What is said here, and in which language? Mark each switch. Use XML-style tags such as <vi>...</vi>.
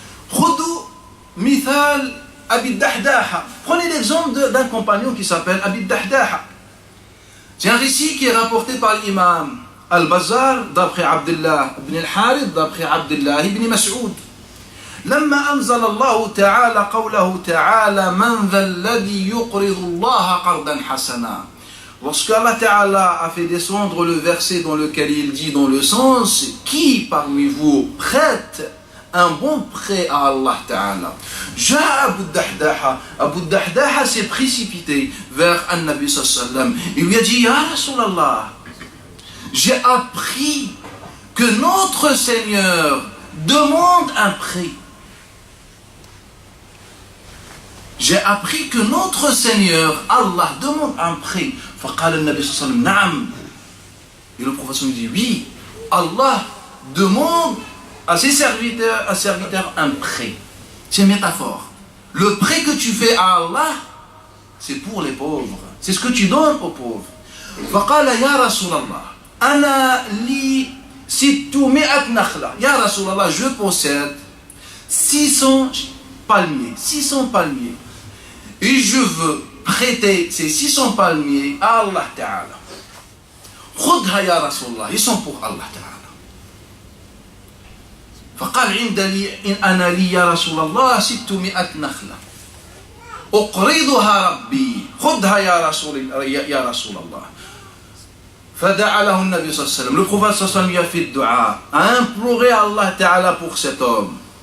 <ar>Khudou mithal Abi Dahdaha.</ar> <fr>Prenez l'exemple d'un compagnon qui s'appelle Abi Dahdaha. C'est un récit qui est rapporté par l'imam Al-Bazzar, d'après Abdullah ibn al-Harith, d'après Abdullah ibn Mas'ud.</fr> <ar>لما أنزل الله تعالى قوله تعالى من ذا الذي يقرض الله قرضا حسنا.</ar> <fr>Lorsque Allah Ta'ala a fait descendre le verset dans lequel il dit dans le sens qui parmi vous prête un bon prêt à Allah Ta'ala. Abu Dahdaha s'est précipité vers An-Nabi sallallahu alayhi wa sallam. Il lui a dit, Ya Rasulallah, j'ai appris que notre Seigneur demande un prêt. J'ai appris que notre Seigneur, Allah, demande un prêt.</fr> <ar>فقال النبي صلى الله عليه وسلم نعم.</ar> <fr>Et le prophète lui dit, oui, Allah demande à ses serviteurs un prêt. C'est une métaphore. Le prêt que tu fais à Allah, c'est pour les pauvres. C'est ce que tu donnes aux pauvres.</fr> <ar>فقال يا رسول الله أنا لي 600 نخلة. يا رسول الله,</ar> <fr>je possède 600 palmiers. 600 palmiers. Et je veux prêter ces 600 palmiers à Allah Ta'ala.</fr> <ar>خذها يا رسول الله.</ar> <fr>Ils sont pour Allah Ta'ala.</fr> <ar>فقال أنا لي يا رسول الله 600 نخلة أقرضها ربي خذها يا رسول الله. فدعا له النبي صلى الله عليه وسلم.</ar> <fr>Le prophète</fr> <ar>صلى الله عليه وسلم</ar> <fr>lui a fait dua, a imploré Allah Ta'ala pour cet homme.</fr>